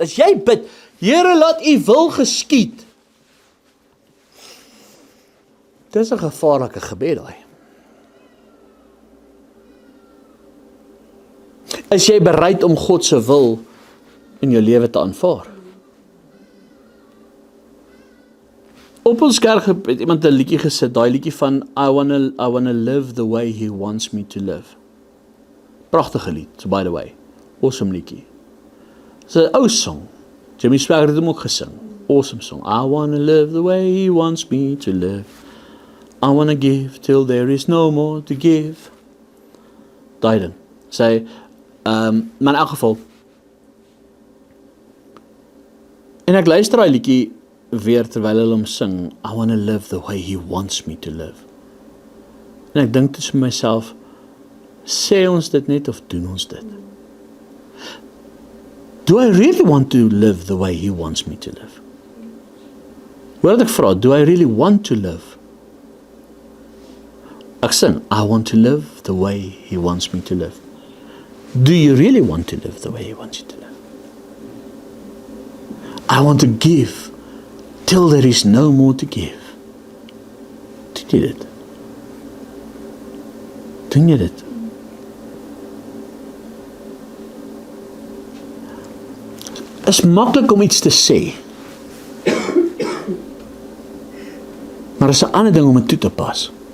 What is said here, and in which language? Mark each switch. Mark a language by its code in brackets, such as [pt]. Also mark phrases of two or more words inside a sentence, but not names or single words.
[af] As jy bid, Here, laat u wil geskied. Dis 'n gevaarlike gebed daai. Is jy bereid om God se wil in jou lewe te aanvaar? Op ons kerk het iemand 'n liedjie gesit, daai liedjie van [en] I wanna live the way he wants me to live. [af] Pragtige lied, so [en] by the way. [af] Awesome liedjie. Dis 'n ou song. Jimmy Swaggart het hom ook gesing. [en] Awesome song. I wanna live the way he wants me to live. I wanna give till there is no more to give. [af] Daai ding. Sy, maar in elk geval, en ek luister daai liedjie weer terwyl hulle hom sing, [en] I wanna live the way he wants me to live. [af] En ek dink tussen myself, sê ons dit net of doen ons dit? [en] Do I really want to live the way he wants me to live? [af] Wat ek vra, [en] do I really want to live? [af] Ek sing, [en] I want to live [af] the way he wants me to live. [en] Do you really want to live the way he wants you to live? I want to give till there is no more to give. [af] Doen jy dit? Doen jy dit? Is maklik om iets te sê. Maar is 'n ander ding om dit toe te pas.